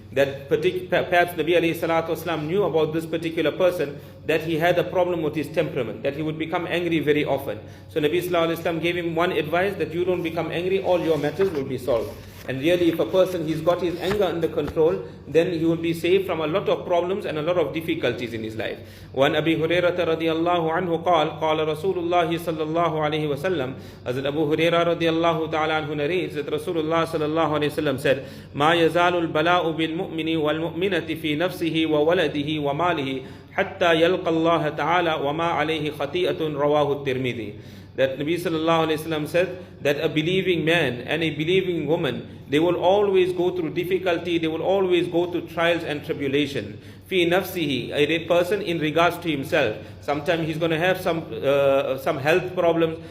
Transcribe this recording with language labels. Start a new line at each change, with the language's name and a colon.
English: That perhaps Nabi alayhi salatu wasalam knew about this particular person, that he had a problem with his temperament, that he would become angry very often. So Nabi sallallahu alayhi wasallam gave him one advice, that you don't become angry, all your matters will be solved. And really, if a person, he's got his anger under control, then he will be saved from a lot of problems and a lot of difficulties in his life.
Arabic: وعن أبي هريرة رضي الله عنه قال قال رسول الله صلى الله عليه وسلم.
English: As Abu Hurairah
Arabic: رضي الله تعالى عنه
English: narrates that Rasulullah
Arabic: صلى الله عليه وسلم
English: said,
Arabic: ما يزال البلاء بالمؤمن والمؤمنة في نفسه وولده وماله حتى يلقى الله تعالى وما عليه خطيئة. رواه الترمذي.
English: That Nabi sallallahu alayhi wasallam said that a believing man and a believing woman, they will always go through difficulty, they will always go through trials and tribulation. Fi nafsihi, a person in regards to himself. Sometimes he's going to have some health problems.